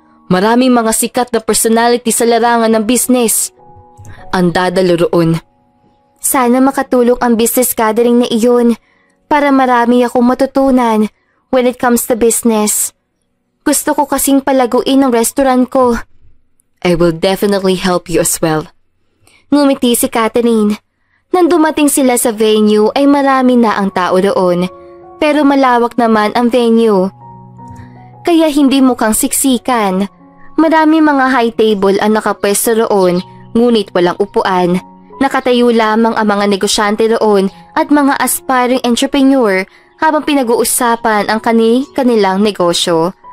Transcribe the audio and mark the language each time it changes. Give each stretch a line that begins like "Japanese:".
Filipino: Maraming mga sikat na personality sa larangan ng business. Ang dadalo roon. Sana makatulong ang business gathering na iyon para marami akong matutunan
English: when it comes to business.
Filipino: Gusto ko kasing palaguin ang restaurant ko.
English: I will definitely help you as well.
Filipino: Ngumiti si Catherine. Nang dumating sila sa venue ay marami na ang tao doon. Pero malawak naman ang venue. Kaya hindi mukhang siksikan. Marami mga high table ang nakapwesto roon, ngunit walang upuan. Nakatayo lamang ang mga negosyante roon at mga aspiring entrepreneur habang pinag-uusapan ang kanilang negosyo.